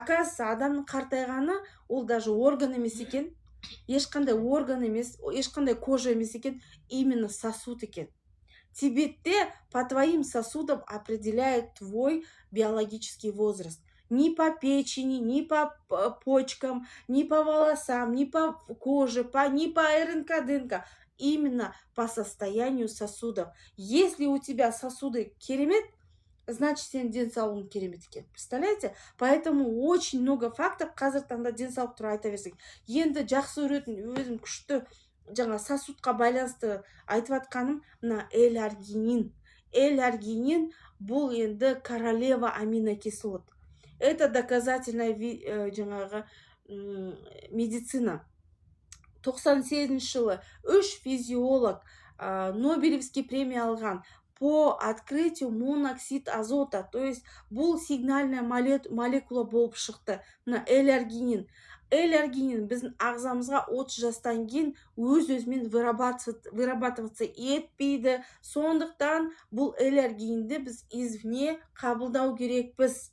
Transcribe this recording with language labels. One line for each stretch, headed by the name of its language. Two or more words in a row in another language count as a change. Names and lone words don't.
Kazakh: оказывается, адамның қартайғаны ол даже орган емес екен, ешқандай орган емес, ешқандай кожа емес екен,
Russian: именно сосуд
Kazakh: екен.
Russian: Тибетте по твоим сосудам определяет твой биологический возраст. Ни по печени, ни по почкам, ни по волосам, ни по коже, ни по РНК-ДНК. Именно по состоянию сосудов. Если у тебя сосуды керемет, значит,
Kazakh: сенің денсаулығың керемет екен.
Russian: Представляете? Поэтому очень много фактов
Kazakh: қазір таңда денсаулық туралы айта берсек. Енді жақсы көретін, өзім күшті жаңа сосудқа байланысты айтып атқаным мына L-аргинин. L-аргинин бұл енді
Russian: королева аминокислот. Это доказательная жаңағы медицина. 98 жылы 3 физиолог Нобелевский премия алған по открытию моноксид азота. То есть
Kazakh: бұл
Russian: сигнальная молекула
Kazakh: болып шықты. Мына L-аргинин. L-аргинин біздің ағзамызға 30 жастан кейін өз-өзімен вырабатываться етпейді. Сондықтан бұл L-аргининді біз извне қабылдау керекпіз.